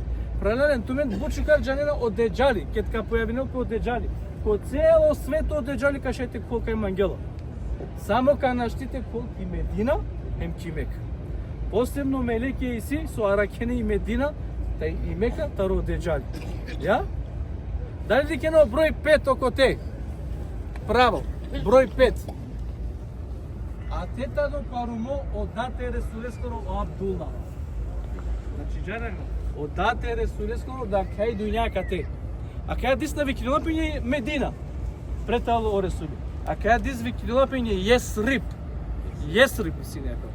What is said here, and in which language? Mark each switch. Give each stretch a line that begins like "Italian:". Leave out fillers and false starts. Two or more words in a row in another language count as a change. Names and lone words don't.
Romany: Паралелен тумен бучукар џанена од Деџали, кет ка појавино ко Деџали. Ко цело свето од Деџали ка шајте колка е мангела. Само ка наштите колки Медина, ем Кимек. Посебно Мелеке Иси со Аракене и Медина, тај и Мека таро Деџали. Ја? Дали дикено број 5 око те? Право, број 5. А тетано парумо одате Ресулескоро Абдула. Значи джараго, одате Ресулескоро да кај дуњака те. А кај дис на викинила пење Медина. Претало о Ресули. А кај дис викинила пење Јесрип. Јесрип си некој.